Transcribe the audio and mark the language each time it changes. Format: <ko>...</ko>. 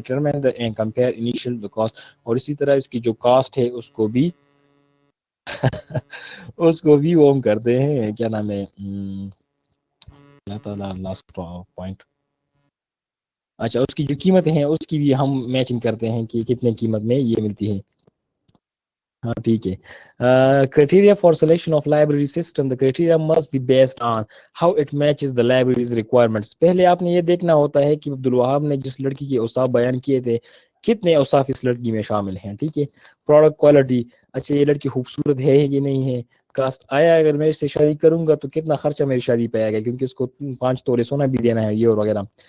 <en>determine and compare initial cost,</en> <ur>اور اسی طرح اس کی جو کاسٹ ہے اس کو بھی وہ ہم کرتے ہیں, کیا نام ہے, لاسٹ پوائنٹ, اچھا اس کی جو قیمتیں ہیں اس کی بھی ہم میچنگ کرتے ہیں کہ کتنے قیمت میں یہ ملتی ہے. ہاں ٹھیک ہے.</ur> <en>Criteria for selection of library system. The criteria must be based on how it matches the library's requirements.</en> <ur>پہلے آپ نے یہ دیکھنا ہوتا ہے کہ عبدالوہاب نے جس لڑکی کے اوصاف بیان کیے تھے کتنے اوصاف اس لڑکی میں شامل ہیں. ٹھیک ہے, پروڈکٹ کوالٹی, اچھا یہ لڑکی خوبصورت ہے کہ نہیں ہے. کاسٹ, آیا اگر میں اس سے شادی کروں گا تو کتنا خرچہ میری شادی پہ آئے گا, کیونکہ اس کو 5 تولے سونا بھی دینا ہے, یہ اور وغیرہ.</ur>